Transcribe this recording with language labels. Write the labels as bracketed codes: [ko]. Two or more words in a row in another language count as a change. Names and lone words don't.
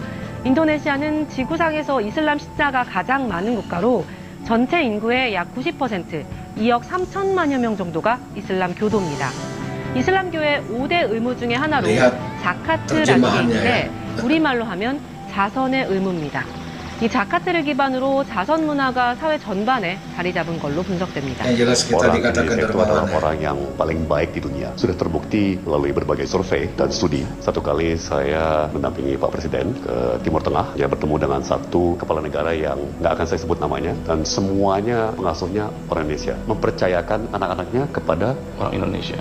[ko] 인도네시아는 지구상에서 이슬람 신자가 가장 많은 국가로 전체 인구의 약 90%, 2억 3천만여 명 정도가 이슬람 교도입니다. 이슬람교의 5대 의무 중에 하나로 자카트라는 게 있는데 우리말로 하면 자선의 의무입니다. 이 자카트를 기반으로 자선 문화가 사회 전반에 자리 잡은 걸로 분석됩니다. [id] Orang Indonesia itu adalah orang yang paling baik di dunia. Sudah terbukti melalui berbagai survei dan studi. Satu kali saya mendampingi Pak Presiden ke Timur Tengah. Dia bertemu dengan satu kepala negara yang nggak akan saya sebut namanya. Dan semuanya pengasuhnya orang Indonesia. Mempercayakan anak-anaknya kepada orang Indonesia.